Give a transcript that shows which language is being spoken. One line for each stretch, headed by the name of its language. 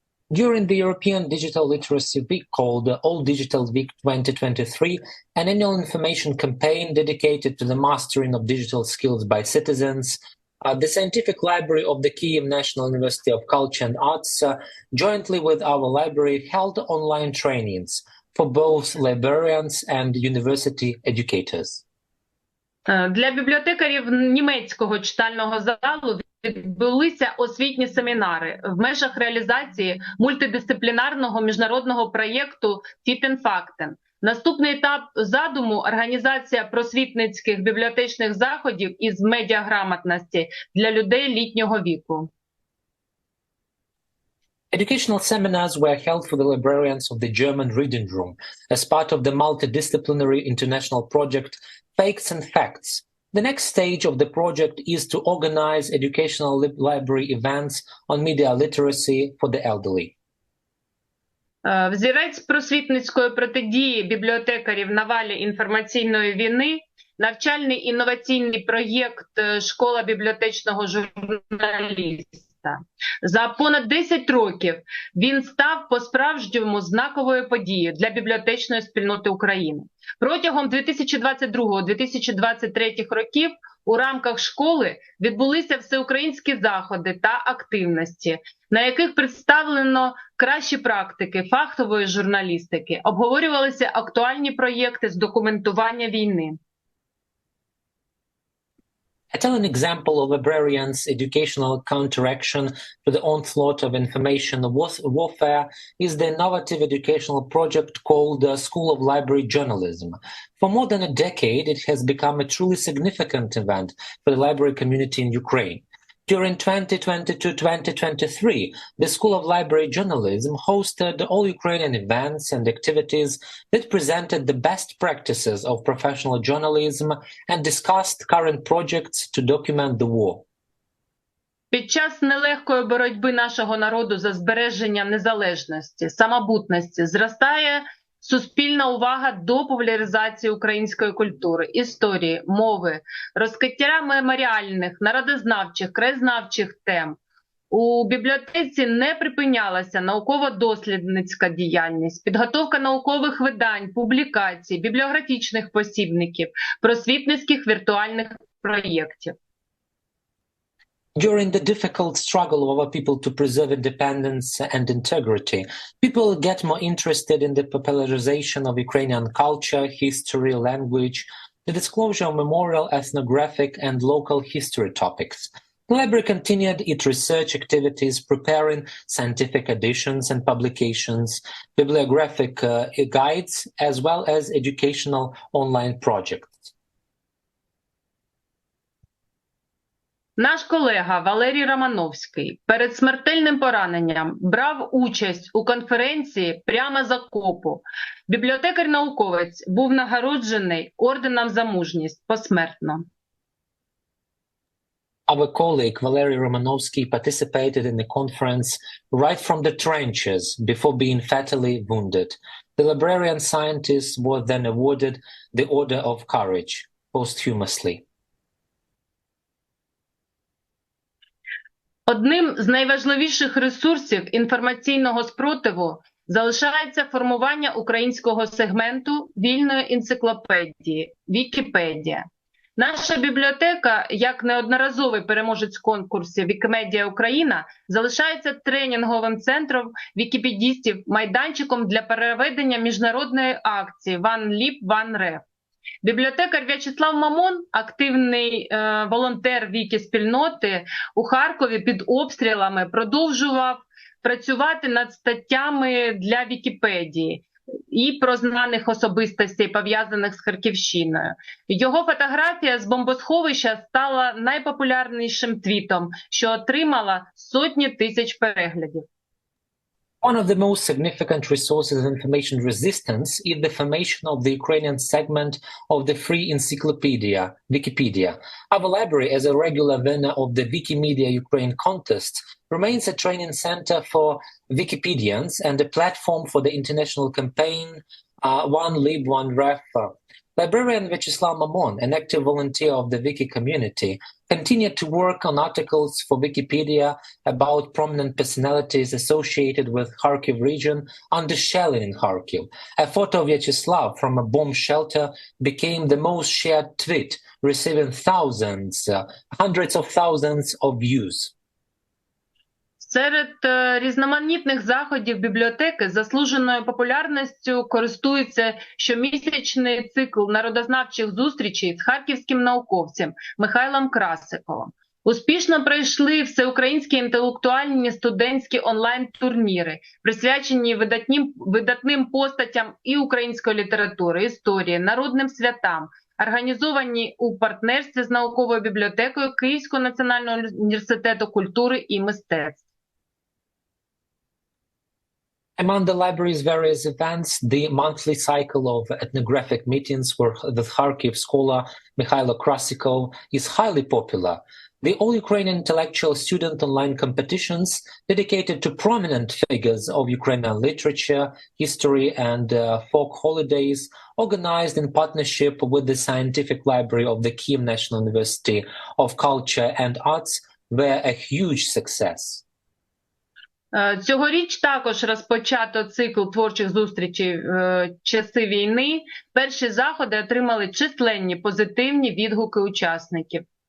English: During the European Digital Literacy Week called All Digital Week 2023, an annual information campaign dedicated to the mastering of digital skills by citizens, the Scientific Library of the Kyiv National University of Culture and Arts, jointly with our library, held online trainings for both librarians and university educators.
Ukrainian: Для бібліотекарів німецького читального залу відбулися освітні семінари в межах реалізації мультидисциплінарного міжнародного проєкту «Фітен-Фактен». Наступний етап задуму – організація просвітницьких бібліотечних заходів із медіаграмотності для людей літнього віку.
English: Educational seminars were held for the librarians of the German Reading Room as part of the multidisciplinary international project Fakes and Facts. The next stage of the project is to organize educational library events on media literacy for the elderly.
Ukrainian: Взірець просвітницької протидії бібліотекарів на валі інформаційної війни – навчальний інноваційний проєкт «Школа бібліотечного журналіста». За понад 10 років він став по-справжньому знаковою подією для бібліотечної спільноти України. Протягом 2022-2023 років у рамках школи відбулися всеукраїнські заходи та активності, на яких представлено кращі практики фахової журналістики, обговорювалися актуальні проєкти з документування війни.
English: A telling example of librarians' educational counteraction to the onslaught of information warfare is the innovative educational project called School of Library Journalism. For more than a decade, it has become a truly significant event for the library community in Ukraine. During 2022-2023, the School of Library Journalism hosted all Ukrainian events and activities that presented the best practices of professional journalism and discussed current projects to document the war.
Ukrainian: Під час нелегкої боротьби нашого народу за збереження незалежності, самобутності, зростає суспільна увага до популяризації української культури, історії, мови, розкриття меморіальних, народознавчих, краєзнавчих тем. У бібліотеці не припинялася науково-дослідницька діяльність, підготовка наукових видань, публікацій, бібліографічних посібників, просвітницьких віртуальних проєктів.
English: During the difficult struggle of our people to preserve independence and integrity, people get more interested in the popularization of Ukrainian culture, history, language, the disclosure of memorial, ethnographic, and local history topics. The library continued its research activities, preparing scientific editions and publications, bibliographic guides, as well as educational online projects.
Ukrainian: Наш колега Валерій Романовський перед смертельним пораненням брав участь у конференції прямо з окопу. Бібліотекар-науковець був нагороджений орденом за мужність посмертно.
English: Our colleague Valery Romanovsky participated in the conference right from the trenches before being fatally wounded. The librarian scientist was then awarded the Order of Courage posthumously.
Ukrainian: Одним з найважливіших ресурсів інформаційного спротиву залишається формування українського сегменту вільної енциклопедії «Вікіпедія». Наша бібліотека, як неодноразовий переможець конкурсів «Вікімедія Україна», залишається тренінговим центром вікіпедістів, майданчиком для переведення міжнародної акції «One Lib, One Ref». Бібліотекар В'ячеслав Мамон, активний волонтер Вікі-спільноти, у Харкові під обстрілами продовжував працювати над статтями для Вікіпедії і про знаних особистостей, пов'язаних з Харківщиною. Його фотографія з бомбосховища стала найпопулярнішим твітом, що отримала сотні тисяч переглядів.
English: One of the most significant resources of information resistance is the formation of the Ukrainian segment of the free encyclopedia, Wikipedia. Our library, as a regular winner of the Wikimedia Ukraine contest, remains a training center for Wikipedians and a platform for the international campaign One Lib, One Ref. Librarian Vyacheslav Mamon, an active volunteer of the Wiki community, continued to work on articles for Wikipedia about prominent personalities associated with Kharkiv region under shelling in Kharkiv. A photo of Vyacheslav from a bomb shelter became the most shared tweet, receiving hundreds of thousands of views.
Ukrainian: Серед різноманітних заходів бібліотеки заслуженою популярністю користується щомісячний цикл народознавчих зустрічей з харківським науковцем Михайлом Красиковим. Успішно пройшли всеукраїнські інтелектуальні студентські онлайн-турніри, присвячені видатним постатям і української літератури, історії, народним святам, організовані у партнерстві з науковою бібліотекою Київського національного університету культури і мистецтв.
English: Among the library's various events, the monthly cycle of ethnographic meetings with Kharkiv scholar Mikhailo Krasikov is highly popular. The All-Ukrainian Intellectual Student Online competitions dedicated to prominent figures of Ukrainian literature, history, and folk holidays, organized in partnership with the Scientific Library of the Kyiv National University of Culture and Arts, were a huge success.
Ukrainian: Цьогоріч також розпочато цикл творчих зустрічей в часи війни. Перші заходи отримали численні позитивні відгуки учасників.